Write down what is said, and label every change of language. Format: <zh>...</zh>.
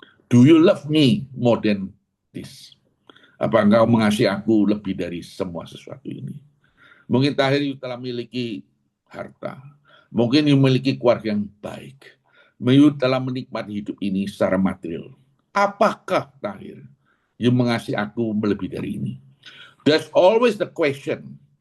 <en>Do you love me more than this?</en> <id>Apa engkau mengasihi aku lebih dari semua sesuatu ini? Mungkin Tahir telah memiliki harta. Mungkin memiliki keluarga yang baik. Mungkin telah menikmati hidup ini secara material. Apakah Tahir yang mengasihi aku lebih dari ini?</id> <en>That's always the question.</en>